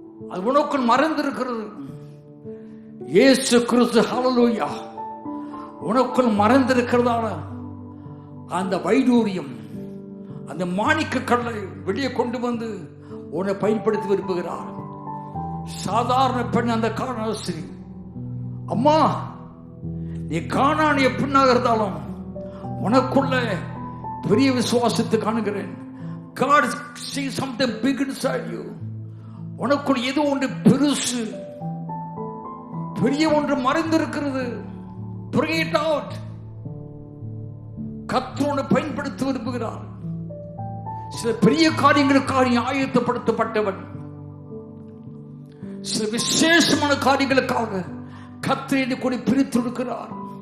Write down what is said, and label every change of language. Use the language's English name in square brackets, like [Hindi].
[Tamil] அது உனக்குள் மறைந்திருக்கிறது. இயேசு கிறிஸ்து, ஹல்லேலூயா, உனக்குள் மறைந்திருக்கிறதான அந்த வைடூரியம், அந்த மாணிக்க கல்லை வெளியே கொண்டு வந்து உன்னை பயன்படுத்தி விரும்புகிறார். சாதாரண பெண் அந்த கானாஸ்திரி, அம்மா நீ கானானிய பெண்ணாக இருந்தாலும் உனக்குள்ள பெரிய விசுவாசத்தை காணுகிறேன். [English] God sees something big inside you. [Tamil] உனக்குள் ஏதோ ஒன்று பெருசு, பெரிய ஒன்று மறைந்திருக்கிறது. [English] Bring it out. [Tamil] கர்த்தரை பயன்படுத்த விரும்புகிறார். சில பெரிய காரியங்களுக்காக ஆயத்தப்படுத்தப்பட்டவன், சில விசேஷமான காரியங்களுக்காக கர்த்தரை கொடி பிரித்திருக்கிறார்.